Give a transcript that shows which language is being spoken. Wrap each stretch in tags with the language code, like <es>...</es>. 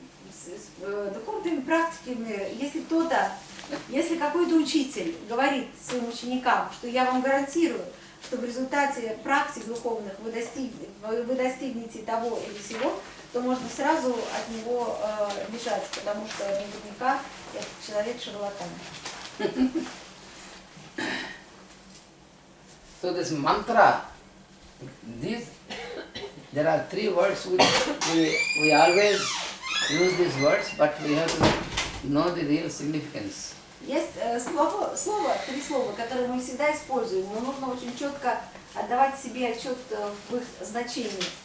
<ru>С духовными практиками, если какой-то учитель говорит своим ученикам, что я вам гарантирую, что в результате практик духовных вы достигнете того или сего, то можно сразу от него бежать, потому что наверняка этот человек шарлатан.</ru> <en>So this mantra, there are three words which we always use these words, but we have to know the real significance.</en> <ru>Есть три слова, которые мы всегда используем, но нужно очень четко отдавать себе отчет в их значении.</ru>